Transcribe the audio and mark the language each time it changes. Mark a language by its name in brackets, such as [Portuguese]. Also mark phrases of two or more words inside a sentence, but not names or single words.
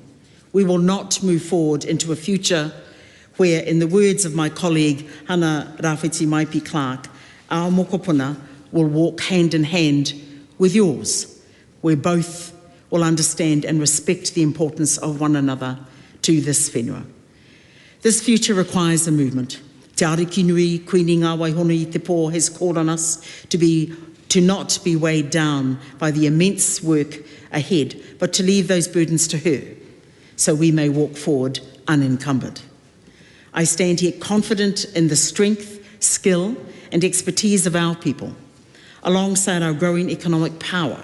[English] We will not move forward into a future where, in the words of my colleague Hana Rāwhiti Maipi Clark, our mokopuna will walk hand in hand with yours, where both will understand and respect the importance of one another to this whenua. This future requires a movement. [Māori] Te Ariki Nui, Kuini ngā waihono i te pō, [English] has called on us to not be weighed down by the immense work ahead, but to leave those burdens to her, so we may walk forward unencumbered. I stand here confident in the strength, skill, and expertise of our people, alongside our growing economic power.